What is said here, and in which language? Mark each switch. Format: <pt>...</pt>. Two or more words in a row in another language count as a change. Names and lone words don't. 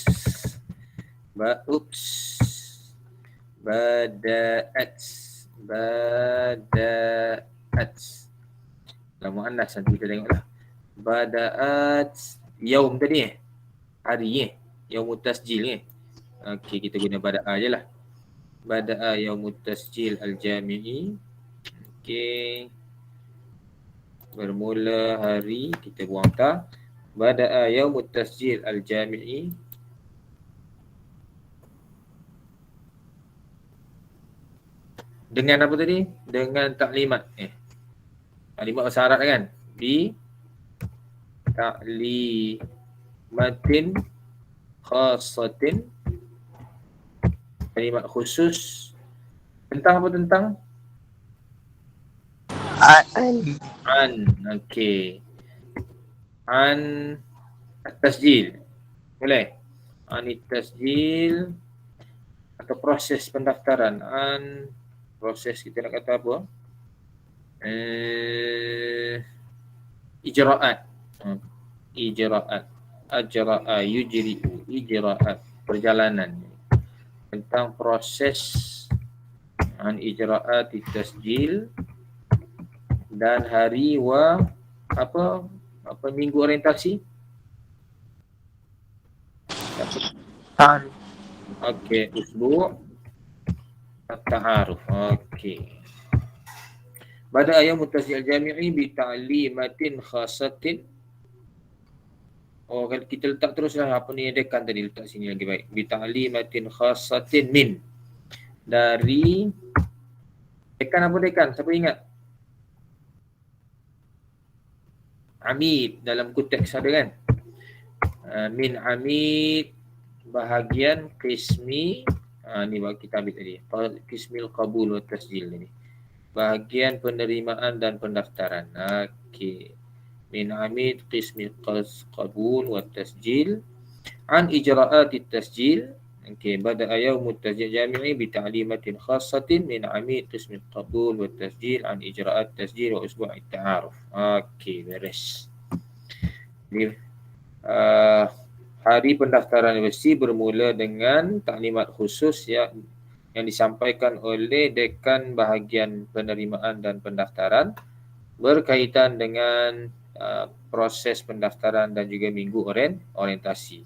<ms>Lama anas nanti kita tengoklah.</ms> <ar>Bada'at.</ar> <ms>Yaum tadi hari</ms> <ar>يوم التسجيل</ar> <ms>Okey, kita guna bada'a je lah.</ms> <ar>بدأ يوم التسجيل الجامعي.</ar> <ms>Okey. Bermula hari, kita buang ta.</ms> <ar>بدأ يوم التسجيل الجامعي.</ar> <ms>Dengan apa tadi? Dengan taklimat. Taklimat bahasa Arab kan?</ms> <ar>بتعليمات خاصة,</ar> <ms>kalimat khusus. Tentang apa tentang?</ms> <ar>An. An. Okey. عن التسجيل.</ar> <ms>Boleh?</ms> <ar>عن التسجيل</ar> <ms>atau proses pendaftaran. An proses kita nak kata apa?</ms> <ar>Ijra'at. إجراءات. أجرى يجري. إجراءات.</ar> <ms>Perjalanan. Tentang proses</ms> <ar>عن إجراءات تسجيل</ar> <ms>dan hari apa minggu orientasi?</ms> <ar>Ta'aruf. Okey, أسبوع التعارف. Okey. بدأ أيام متسجل جامعي بتعليمات خاصة.</ar> <ms>Oh, kalau kita letak teruslah apa ni dekan tadi, letak sini lagi baik.</ms> <ar>بتعليمات خاصة من.</ar> <ms>Dari dekan apa dekan? Siapa ingat? Amid dalam konteks ada kan?</ms> <ar>من عميد bahagian qismi.</ar> <ms>Ni kita ambil tadi.</ms> <ar>قسم القبول والتسجيل ni.</ar> <ms>Bahagian penerimaan dan pendaftaran. Okey.</ms> <ar>من عميد قسم القبول والتسجيل عن إجراءات تسجيل. Okey, بدأ يوم التسجيل الجامعي بتعليمات خاصة من عميد قسم القبول والتسجيل عن إجراءات التسجيل وأسبوع التعارف.</ar> <ms>Okey, beres. Jadi hari pendaftaran universiti bermula dengan taklimat khusus yang disampaikan oleh dekan bahagian penerimaan dan pendaftaran berkaitan dengan proses pendaftaran dan juga minggu orientasi.</ms>